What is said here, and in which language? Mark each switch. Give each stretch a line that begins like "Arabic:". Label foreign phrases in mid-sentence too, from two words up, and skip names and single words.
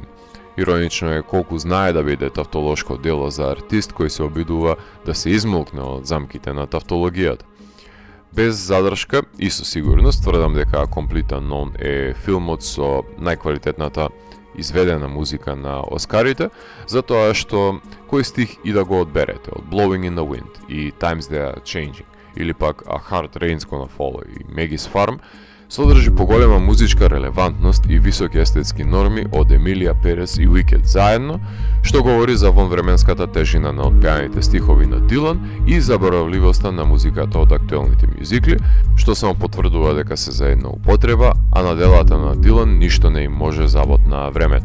Macedonian: Иронично е колку знае да биде тавтолошко дело за артист кој се обидува да се измолкне од замките на тавтологијата. Без задршка и со сигурност тврдам дека Complete Unknown е филмот со најквалитетната изведена музика на Оскарите, затоа што кој стих и да го одберете, од Blowing in the Wind и Times They Are Changing, или пак A Hard Rain's Gonna Fall и Maggie's Farm, содржи поголема музичка релевантност и високи естетски норми од Емилија Перес и Уикед заедно, што говори за вонвременската тежина на отпеаните стихови на Дилан и заборавливоста на музиката од актуелните мюзикли, што само потврдува дека се за една употреба, а на делата на Дилан ништо не им може забот на времето.